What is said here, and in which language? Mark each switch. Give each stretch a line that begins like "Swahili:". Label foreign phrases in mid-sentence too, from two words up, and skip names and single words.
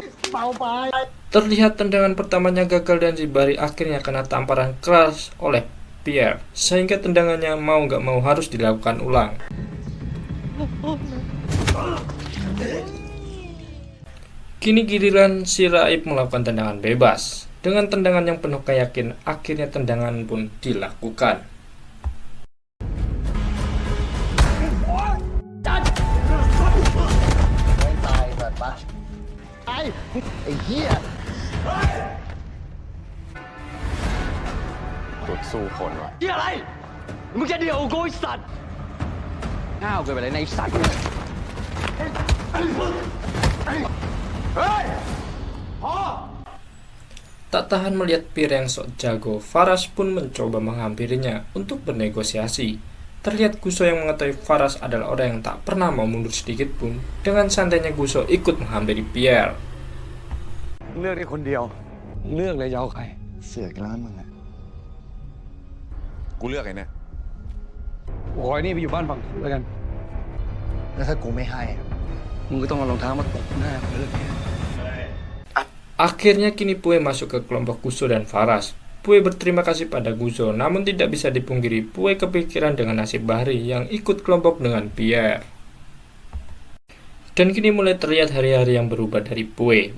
Indonesian: Terlihat tendangan pertamanya gagal dan si Bahri akhirnya kena tamparan keras oleh Pierre, sehingga tendangannya mau gak mau harus dilakukan ulang. Kini giliran si Raib melakukan tendangan bebas. Dengan tendangan yang penuh keyakinan, akhirnya tendangan pun dilakukan.
Thai: สู้คนวะเหี้ยอะไรมึงจะเดี่ยวกูไอ้สัตว์ห้าวเกินไปเลยนะไอ้สัตว์เฮ้ยพอ
Indonesian: Tak tahan melihat Pierre yang sok jago, Faras pun mencoba menghampirinya untuk bernegosiasi. Terlihat Guso yang mengetahui Faras adalah orang yang tak pernah mau mundur sedikit pun. Dengan santainya Guso ikut menghampiri Pierre.
Thai: เลือกได้คนเดียวเลือกเลยจะเอาใคร เสือกแล้วมึงอะ กูเลือกไอ้เนี่ย โอ้ยนี่ไปอยู่บ้านฝั่งกูแล้วกัน แล้วถ้ากูไม่ให้อะ มึงก็ต้องเอารองเท้ามาตบหน้ากูเลย
Indonesian: Akhirnya kini Pue masuk ke kelompok Guso dan Faras. Pue berterima kasih pada Guso, namun tidak bisa dipungkiri Pue kepikiran dengan nasib Bahri yang ikut kelompok dengan Pierre. Dan kini mulai terlihat hari-hari yang berubah dari Pue.